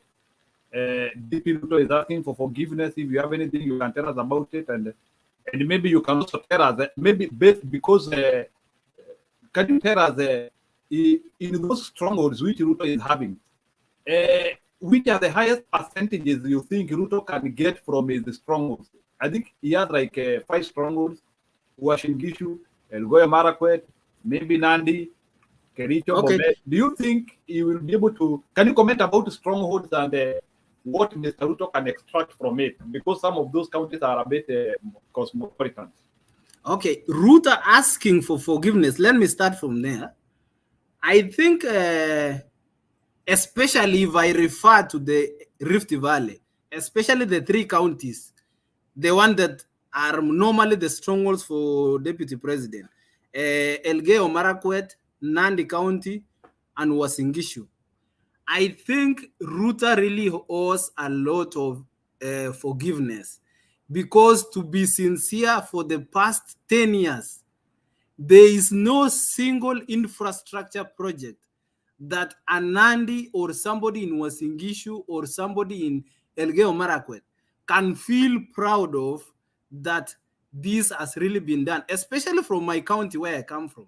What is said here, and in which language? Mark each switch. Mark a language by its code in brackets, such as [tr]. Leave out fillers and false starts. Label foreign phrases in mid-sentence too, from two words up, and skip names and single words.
[en] DP Ruto is asking for forgiveness. If you have anything, you can tell us about it, and maybe you can also tell us maybe because can you tell us in those strongholds which Ruto is having, which are the highest percentages you think Ruto can get from his strongholds? I think he has like 5 strongholds: Uasin Gishu, Elgeyo Marakwet, maybe Nandi, Kericho, Okay. Bomet. Do you think he will be able to? Can you comment about the strongholds and what Mr. Ruto can extract from it? Because some of those counties are a bit cosmopolitan. Okay, Ruto asking for forgiveness. Let me start from there. I think, especially if I refer to the Rift Valley, especially the 3 counties, the one that are normally the strongholds for deputy president, Elgeyo Marakwet, Nandi County, and Uasin Gishu. I think Ruto really owes a lot of forgiveness, because to be sincere, for the past 10 years, there is no single infrastructure project that a Nandi or somebody in Uasin Gishu or somebody in Elgeyo Marakwet can feel proud of, that this has really been done, especially from my county where I come from.